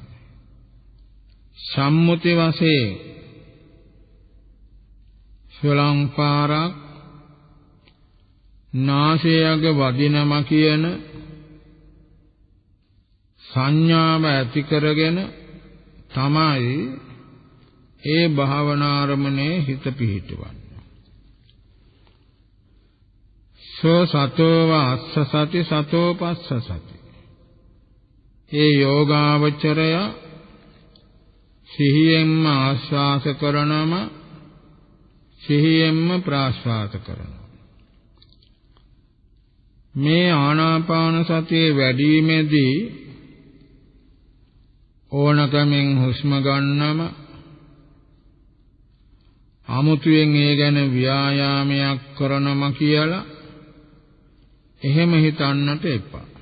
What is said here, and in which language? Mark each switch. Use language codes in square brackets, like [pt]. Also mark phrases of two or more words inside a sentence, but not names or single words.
[si] සම්මුති වශයෙන් ශ්‍රලංපාරක් නාසයග වදිනවා කියන සංඥාව ඇති කරගෙන තමයි ඒ භාවනාරමණේ හිත පිහිටවන්නේ. [pi] සෝ සතෝ අස්ස සති සතෝ පස්ස සති. [si] ඒ යෝගාවචරය සිහියෙන්ම ආශ්වාස කරනම සිහියෙන්ම ප්‍රාශ්වාස කරනවා. මේ ආනාපාන සතිය වැඩිීමේදී ඕනකමින් හුස්ම ගන්නම අමුතුවෙන් ඒ ගැන ව්‍යායාමයක් කරනම කියලා එහෙම හිතන්නට එපා.